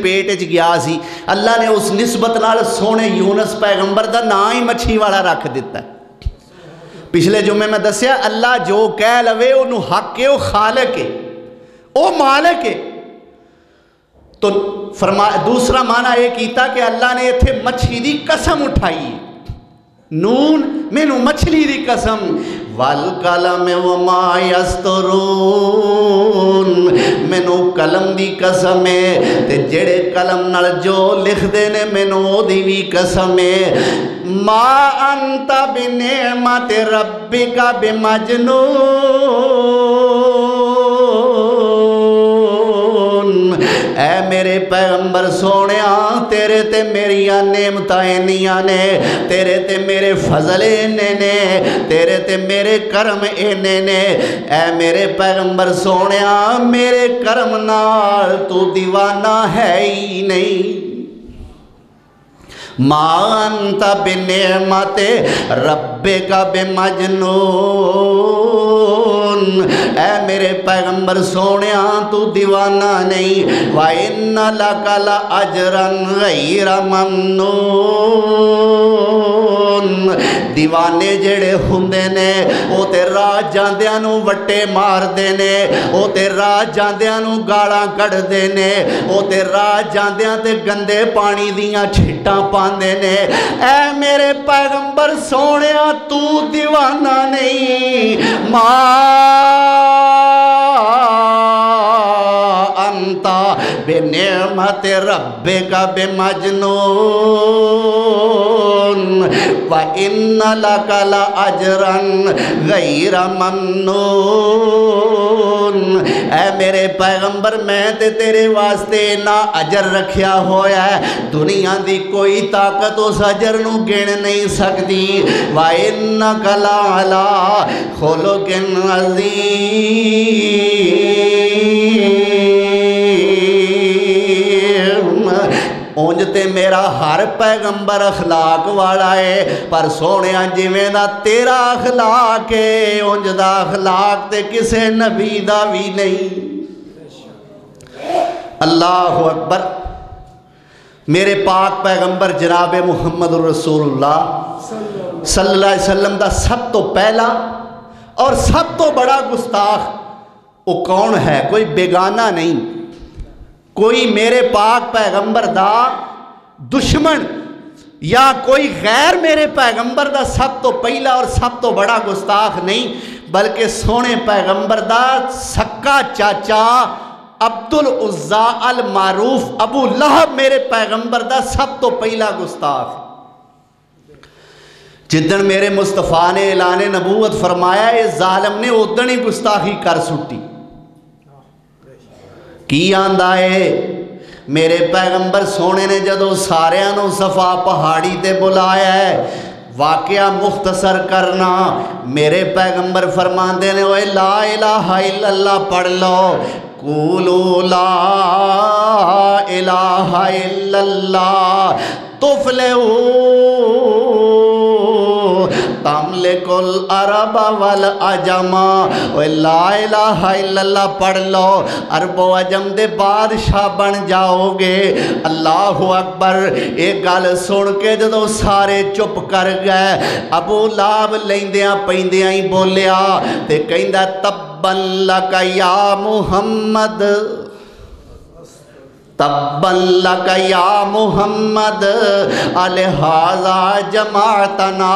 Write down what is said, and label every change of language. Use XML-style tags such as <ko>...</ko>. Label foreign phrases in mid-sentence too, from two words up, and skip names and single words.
<pa>پیٹ وچ گیا سی اللہ نے اس نسبت نال سونے یونس پیغمبر دا نا ہی مچھی والا رکھ دیتا ہے پچھلے جمعے میں دسیا اللہ جو کہہ لوے انہوں حق ہے او خالق ہے او مالک ہے تو دوسرا معنی یہ کیتا کہ اللہ نے اتھے مچھی دی قسم اٹھائی نون مینو مچھلی دی قسم</pa> <ar>والقلم وما</ar> <pa>یسطرون مینو قلم دی قسم ہے تے جڑے قلم نال جو لکھ دینے مینو دی بھی قسم ہے</pa> <ar>ما انت بنعمت ربک</ar> <pa>بمجنون اے میرے پیغمبر سونیا تیرے تے میری نعمتیں نیاں نے تیرے تے میرے فضل اینے نے تیرے تے میرے کرم اینے نے اے میرے پیغمبر سونیا میرے کرم نال تو دیوانہ ہے ہی نہیں</pa> <ar>ما أنت بنعمة ربك بمجنون.</ar> <pa>اے میرے پیغمبر سونیا تو دیوانہ نہیں.</pa> <ar>وإن لك لأجرا غير ممنون.</ar> <pa>دیوانے جیہڑے ہندے نے او تے راہ جاندیاں نوں وٹے ماردے نے، او تے راہ جاندیاں نوں گالاں کڈھدے نے، او تے راہ جاندیاں تے گندے پانی دیاں چھٹاں پاندے نے. اے میرے پیغمبر سونیا تو دیوانہ نہیں.</pa> <ar>ما أنت بنعمة ربك بمجنون. وإن لك لأجرا غير ممنون.</ar> <pa>اے میرے پیغمبر میں تے تیرے واسطے نا اجر رکھیا ہویا ہے، دنیا دی کوئی طاقت اس اجر نوں گن نہیں سکتی.</pa> <ar>وإنك لعلى خلق عظيم.</ar> <pa>اونج تے میرا ہر پیغمبر اخلاق والا ہے، پر سونیا جیویں دا تیرا اخلاق ہے اونج دا اخلاق تے کسے نبی دا بھی نہیں.</pa> <ar>الله أكبر.</ar> <pa>میرے پاک پیغمبر جناب محمد رسول اللہ</pa> <ar>صلى الله عليه وسلم</ar> <pa>دا سب تو پہلا اور سب تو بڑا گستاخ وہ کون ہے? کوئی بیگانہ نہیں، کوئی میرے پاک پیغمبر دا دشمن یا کوئی غیر میرے پیغمبر دا سب تو پہلا اور سب تو بڑا گستاخ نہیں، بلکہ سونے پیغمبر دا سکا چاچا عبد العزیٰ المعروف ابو لہب میرے پیغمبر دا سب تو پہلا گستاخ. جدن میرے مصطفیٰ نے اعلان نبوت فرمایا اس ظالم نے اودن ہی گستاخی کر سٹی. کی آندا ہے میرے پیغمبر سونے نے جدوں ساریاں نوں صفا پہاڑی تے بلایا ہے، واقعہ مختصر کرنا، میرے پیغمبر فرماتے نے اوئے</pa> <ar>لا إله إلا الله</ar> <pa>پڑھ لو.</pa> <ar>قولوا لا إله إلا الله تفلحوا تملكوا العرب والعجم.</ar> <pa>اوئے</pa> <ar>لا إله إلا الله</ar> <pa>پڑھ لو، عربو عجم دے بادشاہ بن جاؤ گے.</pa> <ar>الله أكبر.</ar> <pa>اک گل سن کے جدوں سارے چپ کر گئے، ابو لہب لیندیاں پیندیاں ہی بولیا تے کہندا</pa> <ar>تبا لك يا محمد، تبا لك يا محمد ألهذا جمعتنا.</ar>